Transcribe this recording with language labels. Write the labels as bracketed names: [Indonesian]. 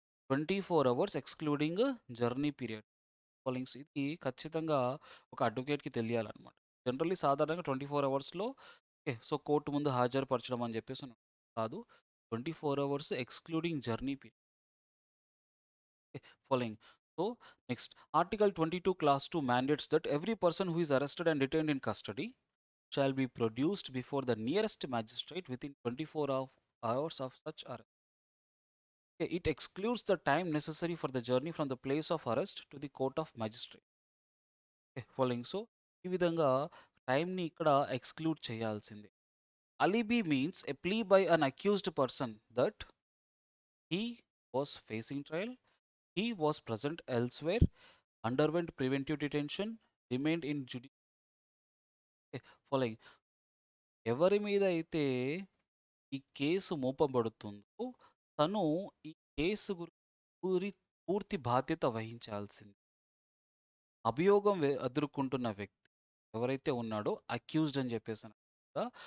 [English] 24 hours excluding journey period. [Telugu] Followings ఇది ఖచ్చితంగా ఒక అడ్వకేట్‌కి తెలియాలన్నమాట. జనరల్లీ సాధారణంగా 24 అవర్స్‌లో కోర్ట్ ముందు హాజరుపరచడం అని చెప్పేసి కాదు. [English] 24 hours excluding journey period. Following. So, next, Article 22, Class 2 mandates that every person who is arrested and detained in custody shall be produced before the nearest magistrate within 24 hours of such arrest. It excludes the time necessary for the journey from the place of arrest to the court of magistrate. Following. [Telugu] So, ఈ విధంగా టైంని ఇక్కడ exclude చేయాల్సిందే. [English] Alibi means a plea by an accused person that he was facing trial, he was present elsewhere, underwent preventive detention, remained in following. [Telugu] ఎవరి మీద అయితే ఈ case మోపబడుతుందో తను ఈ కేసు గురి పూర్తి బాధ్యత వహించాల్సింది. అభియోగం ఎదుర్కొంటున్న వ్యక్తి ఎవరైతే ఉన్నాడో అక్యూజ్డ్ అని చెప్పేసాను కదా.